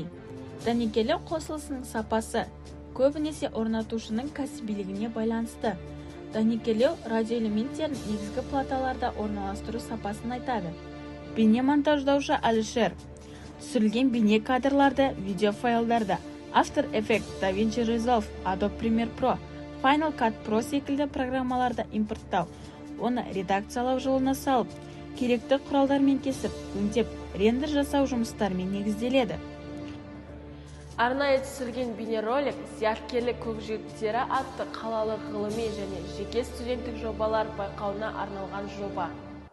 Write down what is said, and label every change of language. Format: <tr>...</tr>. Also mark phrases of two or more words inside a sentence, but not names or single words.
<kk>Дәнекерлеу қосылысының сапасы көбінесе орнатушының кәсібилігіне байланысты. Дәнекерлеу радиоэлементтерін негізгі платаларда орналастыру сапасын айтады. Бейне монтаждаушы Алишер. Түсірілген бейне кадрларды видеофайлдарда After Effects, DaVinci Resolve, Adobe Premiere Pro, Final Cut Pro секілді программаларды импорттау, оны редакциялау жолына салып, керекті құралдармен кесіп, өңдеп, рендер жасау жұмыстарымен негізделеді. Арнайы түсірген бейнеролик «Зияткерлік көкжиектері» атты қалалық ғылыми және жеке студенттік жобалар байқауына арналған жоба.</kk>